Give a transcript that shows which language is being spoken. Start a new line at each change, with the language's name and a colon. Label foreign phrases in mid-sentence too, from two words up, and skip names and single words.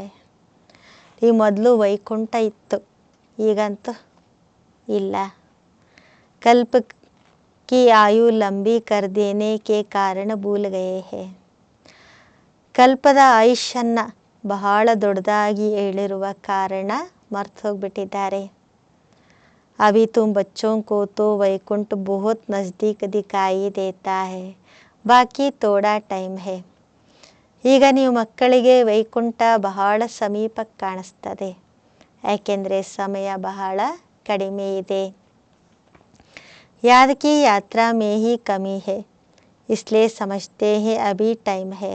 Kannada: ಈ ಮೊದಲು ವೈಕುಂಠ ಇತ್ತು, ಈಗಂತೂ ಇಲ್ಲ.
Hindi: कल्प की आयु लंबी कर देने के कारण भूल गए हैं.
Kannada: ಕಲ್ಪದ ಆಯುಷ್ಯನ್ನು ಬಹಳ ದೊಡ್ಡದಾಗಿ ಹೇಳಿರುವ ಕಾರಣ ಮರ್ತು ಹೋಗ್ಬಿಟ್ಟಿದ್ದಾರೆ.
Hindi: अभी तुम बच्चों को तो वैकुंठ बहुत नज़दीक दिखाई देता है, बाकी थोड़ा टाइम है.
Kannada: ಈಗ ನೀವು ಮಕ್ಕಳಿಗೆ ವೈಕುಂಠ ಬಹಳ ಸಮೀಪಕ್ಕೆ ಕಾಣಿಸ್ತದೆ, ಯಾಕೆಂದರೆ ಸಮಯ ಬಹಳ ಕಡಿಮೆ ಇದೆ.
Hindi: याद की यात्रा में ही कमी है, इसलिए समझते हैं अभी टाइम है.